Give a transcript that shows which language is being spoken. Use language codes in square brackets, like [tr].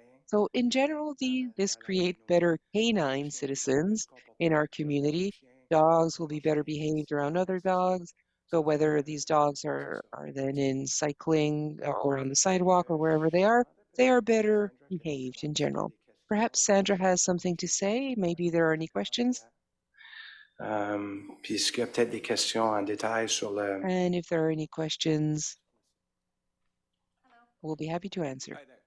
[en] So in general, this creates better canine citizens in our community. Dogs will be better behaved around other dogs. So whether these dogs are then in cycling or on the sidewalk or wherever they are better behaved in general. Perhaps Sandra has something to say. Maybe there are any questions. [fr] Puis, est-ce qu'il y a peut-être des questions en détail sur le... [en] And if there are any questions, we'll be happy to answer.